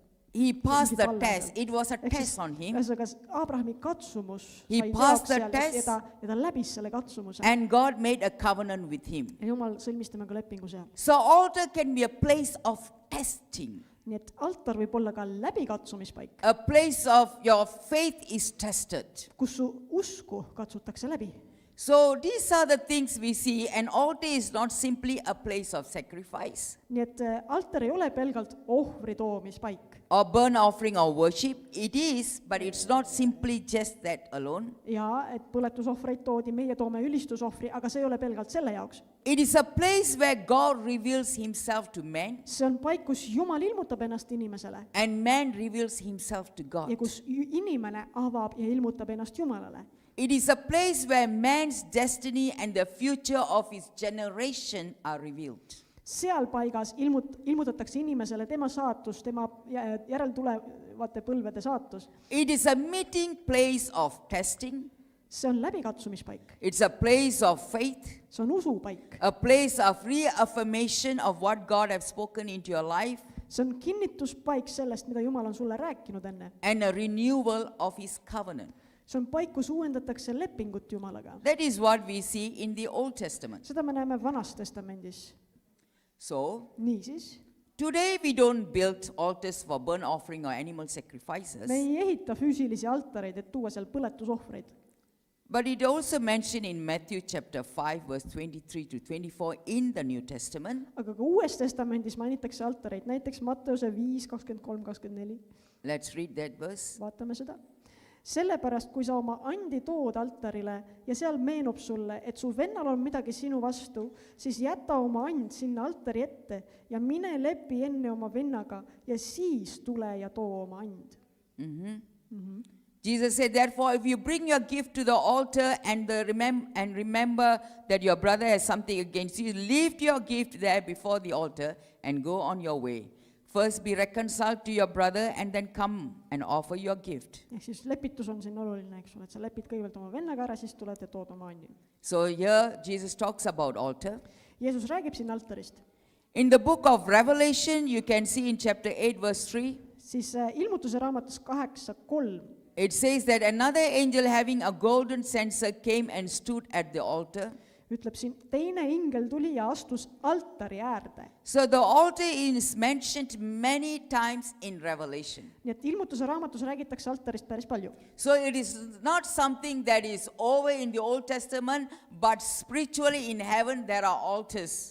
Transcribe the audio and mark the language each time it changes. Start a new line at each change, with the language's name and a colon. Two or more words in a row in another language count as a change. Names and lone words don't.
English: He passed the
Estonian: Mingi
English: test.
Estonian: palve.
English: It was a
Estonian: Ehk siis,
English: test on him.
Estonian: ühesõnaga, Abrahami katsumus
English: He
Estonian: sai
English: passed
Estonian: teoks
English: the
Estonian: seal
English: test.
Estonian: ja ta läbis selle katsumuse.
English: And God made a covenant with him.
Estonian: Ja Jumal sõlmis temaga lepingu seal.
English: So altar can be a place of testing,
Estonian: Nii et altar võib olla ka läbikatsumispaik,
English: a place of your faith is tested.
Estonian: kus su usku katsutakse läbi.
English: So these are the things we see, and altar is not simply a place of sacrifice
Estonian: Nii et altar ei ole pelgalt ohvri toomispaik.
English: or burnt offering or worship. It is, but it's not simply just that alone.
Estonian: Ja et põletusohvreid toodi, meie toome ülistusohvri, aga see ei ole pelgalt selle jaoks.
English: It is a place where God reveals himself to man,
Estonian: See on paik, kus Jumal ilmutab ennast inimesele
English: and man reveals himself to God.
Estonian: ja kus inimene avab ja ilmutab ennast Jumalale.
English: It is a place where man's destiny and the future of his generation are revealed.
Estonian: Seal paigas ilmutatakse inimesele tema saatus, tema järeltulevate põlvede saatus.
English: It is a meeting place of testing.
Estonian: See on läbikatsumispaik.
English: It's a place of faith,
Estonian: See on usupaik.
English: a place of reaffirmation of what God has spoken into your life,
Estonian: See on kinnituspaik sellest, mida Jumal on sulle rääkinud enne.
English: and a renewal of his covenant.
Estonian: See on paik, kus uuendatakse lepingut Jumalaga.
English: That is what we see in the Old Testament.
Estonian: Seda me näeme Vanas Testamendis.
English: So,
Estonian: Niisiis,
English: today we don't build altars for burnt offering or animal sacrifices,
Estonian: me ei ehita füüsilisi altareid, et tuua seal põletusohvreid.
English: but it also mentioned in Matthew chapter 5, verse 23 to 24 in the New Testament.
Estonian: Aga ka Uues Testamendis mainitakse altareid, näiteks Matteuse 5, 23, 24.
English: Let's read that verse.
Estonian: Vaatame seda. Sellepärast, kui sa oma andi tood altarile ja seal meenub sulle, et su vennal on midagi sinu vastu, siis jäta oma and sinna altari ette ja mine lepi enne oma vennaga ja siis tule ja too oma and.
English: Jesus said, therefore, if you bring your gift to the altar and remember that your brother has something against you, leave your gift there before the altar and go on your way. First be reconciled to your brother and then come and offer your gift.
Estonian: Ehk siis lepitus on siin oluline, eks ole, et sa lepid kõigepealt oma vennaga ära, siis tuled ja tood oma andi.
English: So here Jesus talks about altar.
Estonian: Jeesus räägib siin altarist.
English: In the book of Revelation, you can see in chapter 8, verse 3,
Estonian: Siis ilmutuse raamatus 8:3
English: it says that another angel having a golden censer came and stood at the altar.
Estonian: ütleb siin, teine ingel tuli ja astus altari äärde.
English: So the altar is mentioned many times in Revelation.
Estonian: Nii et ilmutuse raamatus räägitakse altarist päris palju.
English: So it is not something that is over in the Old Testament, but spiritually in heaven there are altars.